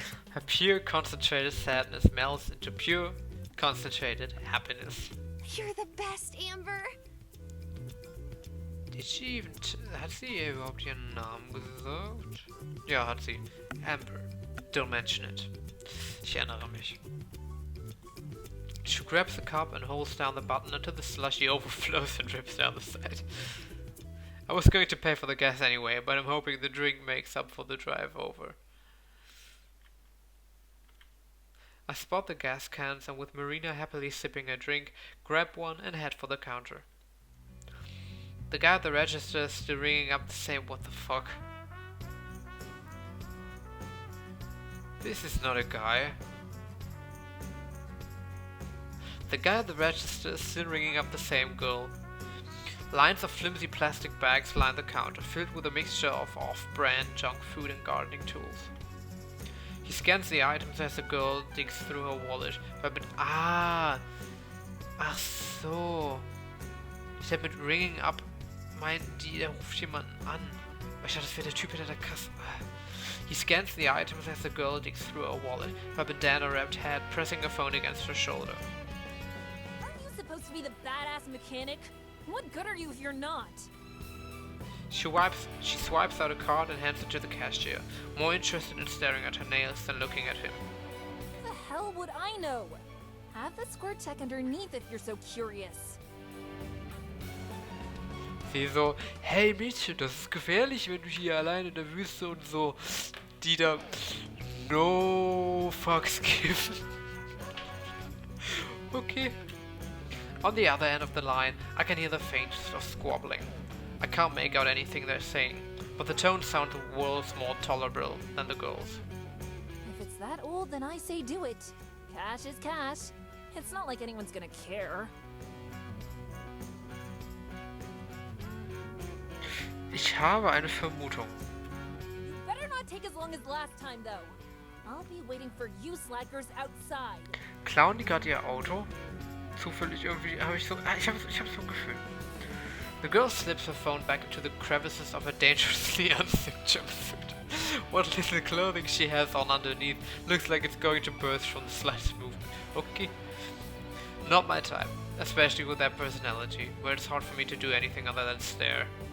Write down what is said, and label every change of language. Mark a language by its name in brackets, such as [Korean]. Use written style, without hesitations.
[English] Her pure concentrated sadness melts into pure concentrated happiness. You're the best, Amber. Did she even... [German] hat sie ihr überhaupt ihren Namen gesagt? Ja, hat sie. Amber. [English] Don't mention it. [German] Ich erinnere mich. [English] She grabs the cup and holds down the button until the slushy overflows and drips down the side. I was going to pay for the gas anyway, but I'm hoping the drink makes up for the drive over. I spot the gas cans and with Marina happily sipping a drink, grab one and head for the counter. The guy at the register is still ringing up the same what the fuck. This is not a guy. The guy at the register is still ringing up the same girl. Lines of flimsy plastic bags line the counter, filled with a mixture of off-brand junk food and gardening tools. He scans the items as the girl digs through her wallet. [German] Ach so. Ich hab mit [English] ringing up [German] meint die, der ruft jemanden an. Ich dachte, das wäre der Typ hinter der Kasse. [English] He scans the items as the girl digs through her wallet, her bandana-wrapped head pressing a phone against her shoulder. Aren't you supposed to be the badass mechanic? What good are you if you're not? She swipes out a card and hands it to the cashier, more interested in staring at her nails than looking at him. The hell would I know? Have the squirt check underneath if you're so curious. [German] Sie so, hey Mädchen, das ist gefährlich, wenn du hier alleine in der Wüste und so, die da [English] no fucks give. Okay. On the other end of the line, I can hear the faintest of squabbling. I can't make out anything they're saying, but the tones sound worlds more tolerable than the girls. If it's that old, then I say do it. Cash is cash. It's not like anyone's gonna care. [German] Ich habe eine Vermutung. [English] Better not take as long as last time, though. I'll be waiting for you slackers outside. [German] Klauen die gerade ihr Auto? Zufällig irgendwie habe ich so... ich habe so ein Gefühl. [English] The girl slips her phone back into the crevices of her dangerously unzipped jumpsuit. What little clothing she has on underneath looks like it's going to burst from the slightest movement. Okay. Not my type, especially with that personality, where it's hard for me to do anything other than stare.